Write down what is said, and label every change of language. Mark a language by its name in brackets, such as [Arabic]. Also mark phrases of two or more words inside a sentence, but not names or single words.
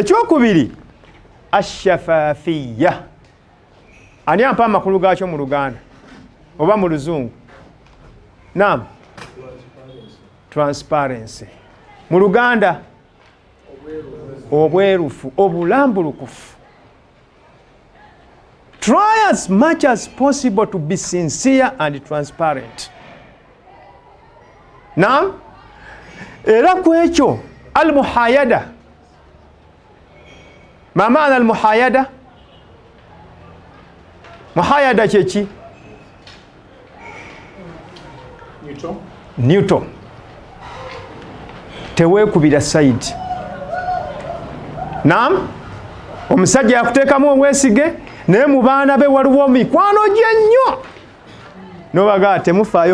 [Ganda] Ekyokubiri ash-shafafiyya. Ani ampa amakulu gaakyo mu Luganda oba mu Luzungu? Naam, transparency. Mu Luganda obwerufu, obulambulukufu. [English] Try as much as possible to be sincere and transparent. [Ganda] Naam, era ku ekyo al-muhayada. [Arabic] ما معنى المحايدة? [Ganda] Muhayada kyeki? [English] Neutral. [Ganda] Teweekubira side. Naam, omusajja yakuteekamu obwesige naye mu baana be waliwo mikwano gye nnyo nobagaa temufaayo